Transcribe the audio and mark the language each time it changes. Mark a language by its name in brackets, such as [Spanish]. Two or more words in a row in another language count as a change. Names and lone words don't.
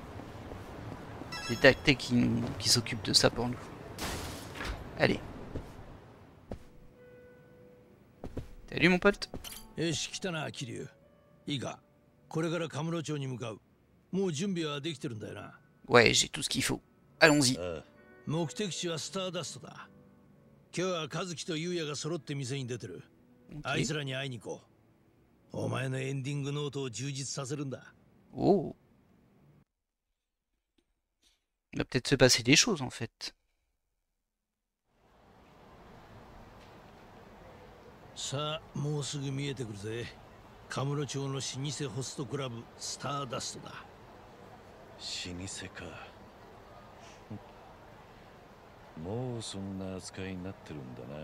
[French] C'est Dacté qui s'occupe de ça pour nous. Allez. Salut mon pote. Ouais, j'ai tout ce qu'il faut. Allons-y. [Japanese] 目的地はスターダストだ。今日は和樹と優也が揃って店に出てる。あいつらに会いに行こう。お前のエンディングノートを充実させるんだ。 Oh. [French] Il va peut-être se passer des choses en fait. [Japanese] さあ、もうすぐ見えてくるぜ。カムロ町の老舗ホストクラブスターダストだ。老舗か。もうそんな扱いになってるんだ